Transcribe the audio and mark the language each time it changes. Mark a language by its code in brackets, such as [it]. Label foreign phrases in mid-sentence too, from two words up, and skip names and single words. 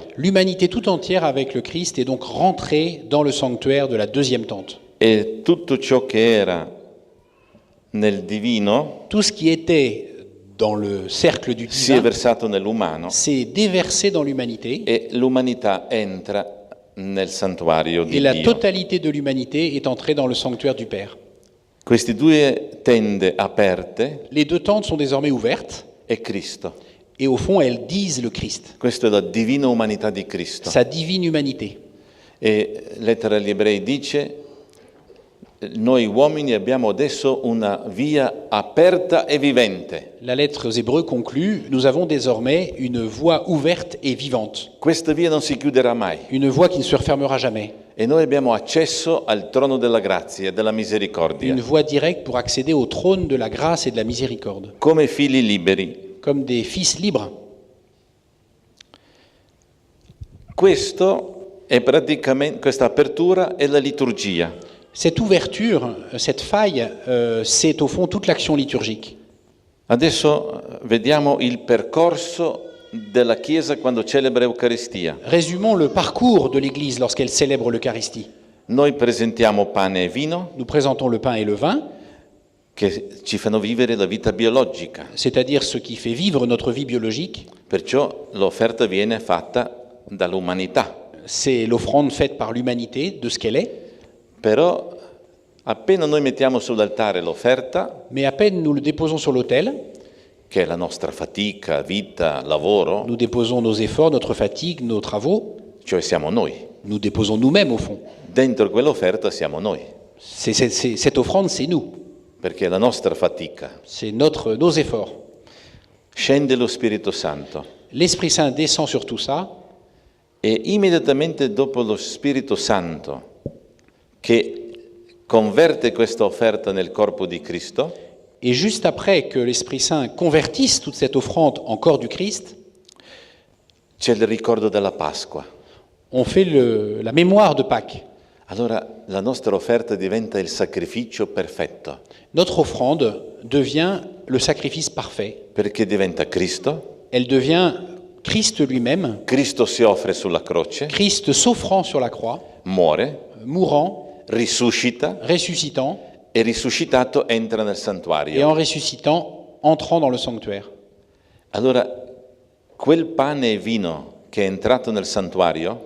[fr] L'humanité tout entière avec le Christ est donc rentrée dans le sanctuaire de la deuxième tente. [it] E tutto ciò che era nel divino [fr] Tout ce qui était dans le cercle du [it] si è [fr] divin [it] versato nell'umano [fr] s'est déversé dans l'humanité, [it] e l'umanità entra nel santuario [fr] et [it] di [fr] la [it] Dio. [fr] totalité de l'humanité est entrée dans le sanctuaire du Père. [it] Queste due tende aperte [fr] Les deux tentes sont désormais ouvertes, [it] è Cristo. [fr] et au fond, elles disent le Christ, [it] Questa è la divina umanità di Cristo. [fr] sa divine humanité. [it] E lettera agli ebrei dice: noi uomini abbiamo adesso una via aperta e vivente. [fr] La lettre aux Hébreux conclut, nous avons désormais une voie ouverte et vivante, [it] Questa via non si chiuderà mai [fr] une voie qui ne se refermera jamais, [it] e noi abbiamo accesso al trono della grazia e della misericordia [fr] une voie directe pour accéder au trône de la grâce et de la miséricorde, [it] come figli liberi. [fr] comme des fils libres. [it] Questo è praticamente, questa apertura è la liturgia. [fr] Cette ouverture, cette faille, c'est au fond toute l'action liturgique. [it] Adesso vediamo il percorso della Chiesa quando celebra Eucaristia. [fr] Résumons le parcours de l'Église lorsqu'elle célèbre l'Eucharistie. [it] Noi presentiamo pane e vino [fr] Nous présentons le pain et le vin, [it] che ci fanno vivere la vita biologica. [fr] c'est-à-dire ce qui fait vivre notre vie biologique. [it] Perciò l'offerta viene fatta dall'umanità. [fr] C'est l'offrande faite par l'humanité de ce qu'elle est. [it] Però appena noi mettiamo sull'altare l'offerta, [fr] Mais à peine nous le déposons sur l'autel, [it] che è la nostra fatica, vita, lavoro, [fr] nous déposons nos efforts, notre fatigue, nos travaux, [it] cioè siamo noi. [fr] nous déposons nous-mêmes au fond. [it] Dentro quell'offerta siamo noi, [fr] Cette offrande, c'est nous, [it] perché è la nostra fatica. [fr] c'est nos efforts. [it] Scende lo Spirito Santo [fr] L'Esprit Saint descend sur tout ça, [it] e immediatamente dopo lo Spirito Santo che converte questa offerta nel corpo di Cristo, [fr] et juste après que l'Esprit Saint convertisse toute cette offrande en corps du Christ, [it] c'è il ricordo della Pasqua. [fr] on fait la mémoire de Pâques. [it] Allora la nostra offerta diventa il sacrificio perfetto, [fr] Notre offrande devient le sacrifice parfait. [it] perché diventa Cristo. [fr] Elle devient Christ lui-même, [it] Cristo si offre sulla croce, [fr] Christ s'offrant sur la croix, [it] muore, [fr] mourant, [it] risuscita [fr] ressuscitant, [it] e risuscitato entra nel [fr] et [it] santuario. [fr] en ressuscitant, entrant dans le sanctuaire. [it] Allora quel pane e vino che è entrato nel santuario,